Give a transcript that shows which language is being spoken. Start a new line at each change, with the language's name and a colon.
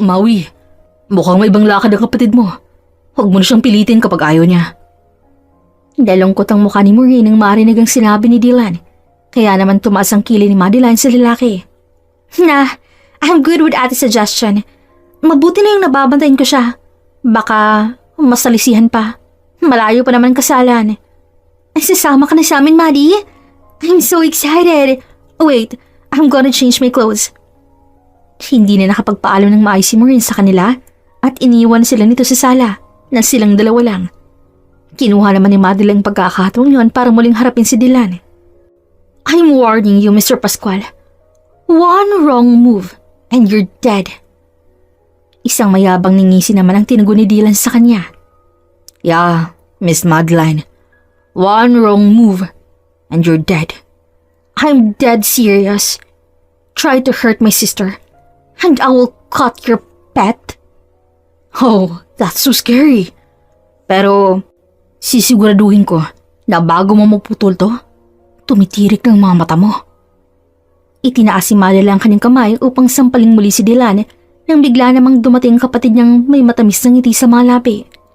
Filipino: Maui, mukhang may ibang lakad ang kapatid mo. Huwag mo na siyang pilitin kapag ayaw niya. Dalungkot ang mukha ni Maureen nang marinig ang sinabi ni Dylan. Kaya naman tumaas ang kilay ni Madeline sa lalaki.
English: I'm good with ate suggestion.
Filipino: Mabuti na yung nababantayin ko siya. Baka masalisihan pa. Malayo pa naman kasalan. Sasama ka na sa amin, Maddie?
English: I'm so excited. Wait, I'm gonna change my clothes.
Filipino: Hindi na nakapagpaalam ng maayos si Maureen sa kanila at iniwan sila nito sa sala na silang dalawa lang. Kinuha naman ni Madeline ang pagkakataong yon para muling harapin si Dylan.
English: I'm warning you, Mr. Pascual. One wrong move and you're dead.
Filipino: Isang mayabang ningisi naman ang tinugon ni Dylan sa kanya.
English: Yeah, Miss Madeline. One wrong move and you're dead. I'm dead serious. Try to hurt my sister and I will cut your pet. Oh, that's so scary.
Filipino: Pero sisiguraduhin ko na bago mo maputol to, tumitirik ng mga mata mo. Itinaas si Madeline ang kanyang kamay upang sampaling muli si Dylan nang bigla namang dumating ang kapatid niyang may matamis na ngiti sa mga labi.